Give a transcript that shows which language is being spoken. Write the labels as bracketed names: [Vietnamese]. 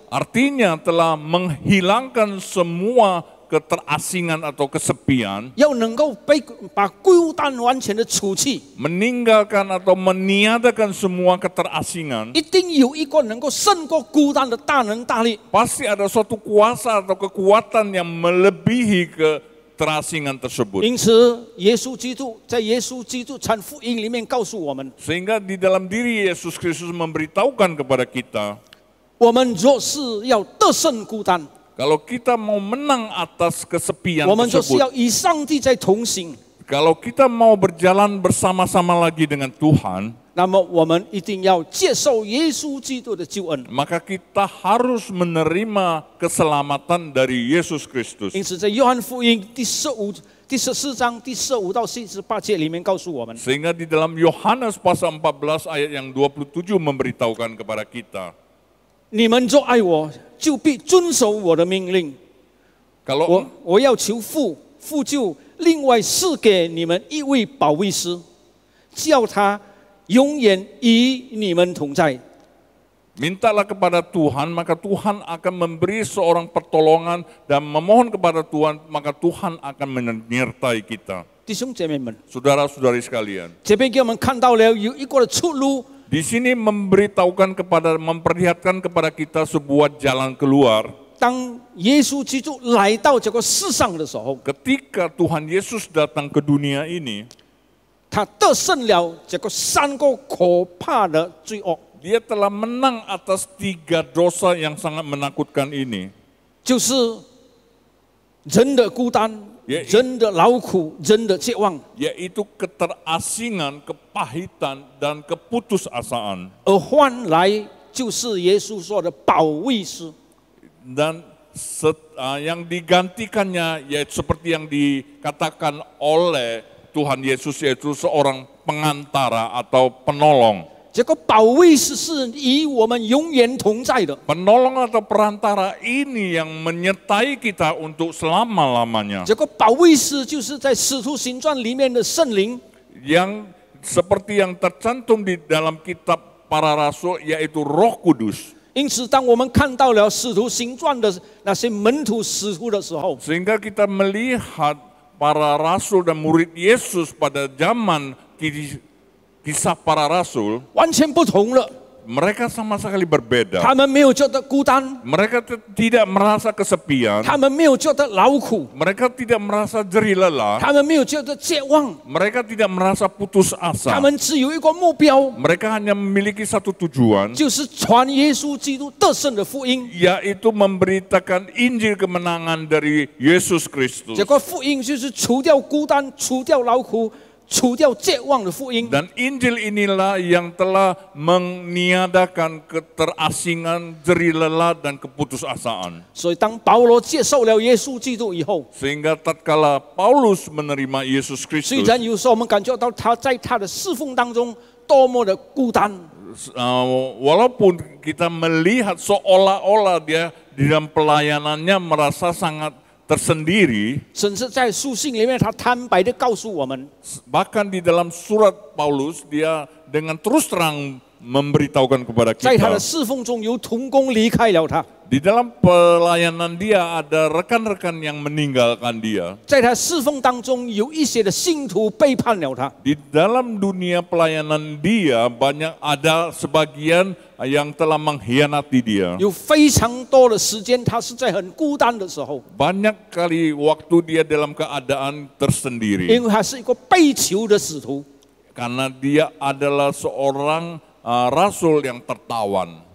[Indonesian] Artinya telah menghilangkan semua keterasingan atau kesepian, [Chinese] 要能够把孤单完全的除去， [Indonesian] meninggalkan atau meniadakan semua keterasingan. [Chinese] 一定有一个能够胜过孤单的大能大力。 [Indonesian] Pasti ada suatu kuasa atau kekuatan yang melebihi keterasingan tersebut. [Chinese] 因此，耶稣基督在耶稣基督传福音里面告诉我们： [Indonesian] Sehingga di dalam diri Yesus Kristus memberitahukan kepada kita, [Chinese] 我们若是要得胜孤单， [Indonesian] kalau kita mau menang atas kesepian [Chinese] 我们就是要与上帝在同行。 [Indonesian] kalau kita mau berjalan bersama-sama lagi dengan Tuhan, [Chinese] 那么，我们一定要接受耶稣基督的救恩。 [Indonesian] maka kita harus menerima keselamatan dari Yesus Kristus. [Chinese] 因此，在约翰福音第14章第15到48节里面告诉我们： [Indonesian] Sehingga di dalam Yohanes pasal 14 ayat yang 27 memberitahukan kepada kita, [Chinese] 你们若爱我，就必遵守我的命令。 [Indonesian] kalau [Chinese] 我要求父，父就另外赐给你们一位保惠师，叫他永远与你们同在。 [Indonesian] mintalah kepada Tuhan, maka Tuhan akan memberi seorang pertolongan dan memohon kepada Tuhan, maka Tuhan akan menyertai kita. [Chinese] 弟兄姐妹们， [Indonesian] Saudara-saudari sekalian, [Chinese] 这边给我们看到了有一个的出路， [Indonesian] di sini memperlihatkan kepada kita sebuah jalan keluar. [Chinese] 当耶稣基督来到这个世上的时候， [Indonesian] Ketika Tuhan Yesus datang ke dunia ini, [Chinese] 他得胜了这个3个可怕的罪恶， [Indonesian] Dia telah menang atas 3 dosa yang sangat menakutkan ini. [Chinese] 就是人的孤单、人的劳苦、人的绝望， [Indonesian] Yaitu keterasingan, kepahitan, dan keputusasaan. [Chinese] 而换来就是耶稣说的保惠师。 [Indonesian] Dan yang digantikannya yaitu seperti yang dikatakan oleh Tuhan Yesus, yaitu seorang pengantara atau penolong. [Chinese] 这个保惠师是与我们永远同在的。 [Indonesian] Penolong atau perantara ini yang menyertai kita untuk selama-lamanya. [Chinese] 这个保惠师就是在使徒行传里面的圣灵， [Indonesian] Yang seperti yang tercantum di dalam kitab para rasul yaitu Roh Kudus. [Chinese] 因此，当我们看到了使徒行传的那些门徒使徒的时候， [Indonesian] Sehingga kita melihat para rasul dan murid Yesus pada zaman kisah para rasul, [Chinese] 完全不同了。 [Indonesian] mereka sama sekali berbeda. [Chinese] 他们没有觉得孤单， [Indonesian] Mereka tidak merasa kesepian, [Chinese] 他们没有觉得劳苦， [Indonesian] mereka tidak merasa jerih lelah, [Chinese] 他们没有觉得绝望， [Indonesian] mereka tidak merasa putus [Chinese] 他 [Indonesian] asa. [Chinese] 们只有一个目标， [Indonesian] Mereka hanya memiliki satu tujuan, [Chinese] 就是传耶稣基督得胜的福音。 [Indonesian] yaitu memberitakan Injil kemenangan dari Yesus Kristus. [Chinese] 这个福音就是除掉孤单、除掉劳苦、除掉绝望的福音。 [Indonesian] Dan Injil inilah yang telah meniadakan keterasingan, jerih lelah, dan keputusasaan. [Chinese] 所以，当保罗接受了耶稣基督以后， [Indonesian] Sehingga tatkala Paulus menerima Yesus [Chinese] 虽 [Indonesian] Kristus, [Chinese] 然有时候我们感觉到他在他的侍奉当中多么的孤单， [Indonesian] walaupun kita melihat seolah-olah dia di dalam pelayanannya merasa sangat tersendiri, [Chinese] 甚至在书信里面，他坦白的告诉我们， [Indonesian] bahkan di dalam surat Paulus dia dengan terus terang memberitahukan kepada [Chinese] 在他的侍奉中有同工离开了他， [Indonesian] di dalam pelayanan dia ada rekan-rekan yang meninggalkan dia. [Chinese] 在他侍奉当中有一些的信徒背叛了他， [Indonesian] Di dalam dunia pelayanan dia banyak ada sebagian yang telah mengkhianati dia. [Chinese] 有非常多的时间，他是在很孤单的时候， [Indonesian] Banyak kali waktu dia dalam keadaan [Chinese] 因 [Indonesian] tersendiri. [Chinese] 为他是一个被囚的使徒。 [Indonesian] Karena dia adalah seorang rasul yang tertawan.